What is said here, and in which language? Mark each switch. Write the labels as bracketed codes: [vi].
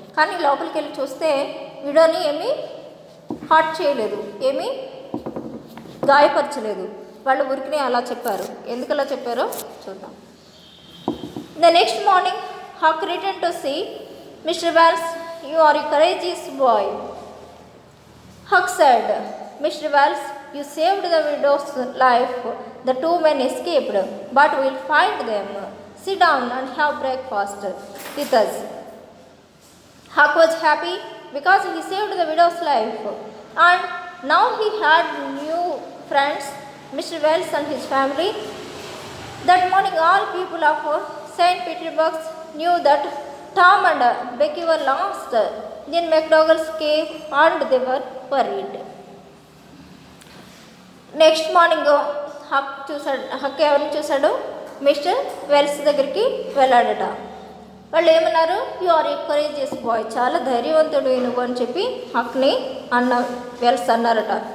[te] కానీ లోపలికి వెళ్ళి చూస్తే విడోని ఏమీ హార్ట్ చేయలేదు, ఏమీ గాయపరచలేదు. వాళ్ళు ఊరికినే అలా చెప్పారు. ఎందుకు అలా చెప్పారో చూద్దాం. [en] The next morning Huck return to see Mr Wells, you are a courageous boy. Huck said, Mr Wells, you saved the widow's life. The 2 men escaped, but we'll find them. Sit down and have breakfast with us. Huck was happy because he saved the widow's life, and now he had new friends, Mr. Wells and his family. That morning all people of St. Petersburg knew that Tom and Becky were lost in McDougall's cave and they were worried. [te] Next morning Haq ఎవరిని చూశాడు, mister wells దగ్గరికి వెళ్ళాడట. వాళ్ళు ఏమన్నారు, [en] you are a courageous boy, [te] చాలా ధైర్యవంతుడు నువ్వు అని చెప్పి హక్ని వెల్స్ అన్నారట.